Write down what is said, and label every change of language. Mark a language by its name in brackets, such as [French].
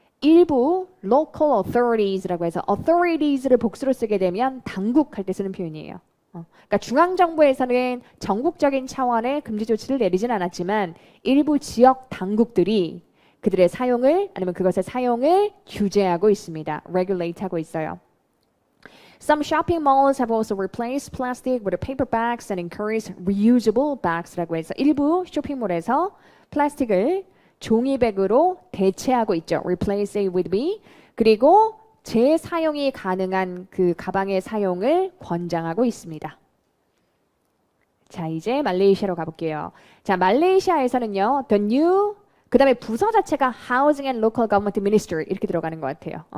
[Korean] 일부 local authories라고 해서 authorities를 복수로 쓰게 되면 당국 할 때 쓰는 표현이에요. 그러니까 중앙정부에서는 전국적인 차원의 금지 조치를 내리진 않았지만 일부 지역 당국들이 그들의 사용을 아니면 그것의 사용을 규제하고 있습니다. regulate 하고 있어요. [English] Some shopping malls have also replaced plastic with paper bags and encourage reusable bags라고 해서 [Korean] 일부 쇼핑몰에서 플라스틱을 종이백으로 대체하고 있죠. [English] Replace it with B. [Korean] 그리고 재사용이 가능한 그 가방의 사용을 권장하고 있습니다. 자, 이제 말레이시아로 가볼게요. 자, 말레이시아에서는요, the new, 그 다음에 부서 자체가 Housing and Local Government Minister 이렇게 들어가는 것 같아요.